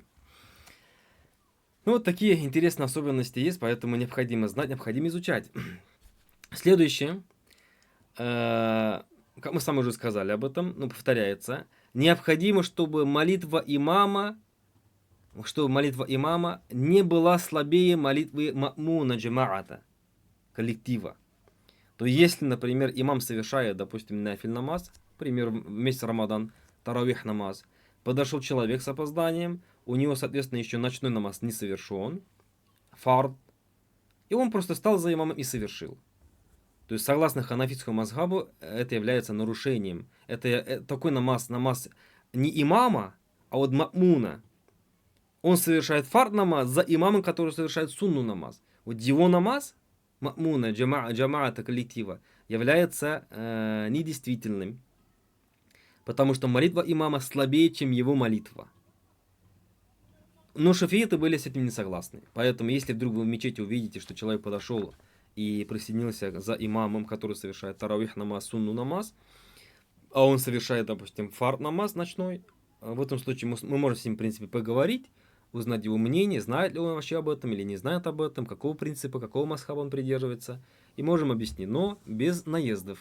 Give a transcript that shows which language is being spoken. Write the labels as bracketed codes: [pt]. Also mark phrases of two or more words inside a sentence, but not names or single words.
[ru] Ну, вот такие интересные особенности есть, поэтому необходимо знать, необходимо изучать. Следующее. Как мы с вами уже сказали об этом, но повторяется. Необходимо, чтобы молитва имама не была слабее молитвы ма'муна джамаата, коллектива. То если, например, имам совершает, допустим, нафиль намаз, к примеру, в месяц Рамадан, таравих намаз, подошел человек с опозданием, у него, соответственно, еще ночной намаз не совершен, фард, и он просто стал за имамом и совершил. То есть, согласно ханафитскому мазхабу, это является нарушением. Это такой намаз не имама, а вот ма'муна. Он совершает фард намаз за имамом, который совершает сунну намаз. Вот его намаз, ма'муна, джамаата коллектива, является недействительным. Потому что молитва имама слабее, чем его молитва. Но шафииты были с этим не согласны. Поэтому, если вдруг вы в мечети увидите, что человек подошел и присоединился за имамом, который совершает таравих намаз, сунну намаз, а он совершает, допустим, фард намаз ночной, в этом случае мы можем с ним, в принципе, поговорить, узнать его мнение, знает ли он вообще об этом или не знает об этом, какого принципа, какого масхаба он придерживается, и можем объяснить, но без наездов.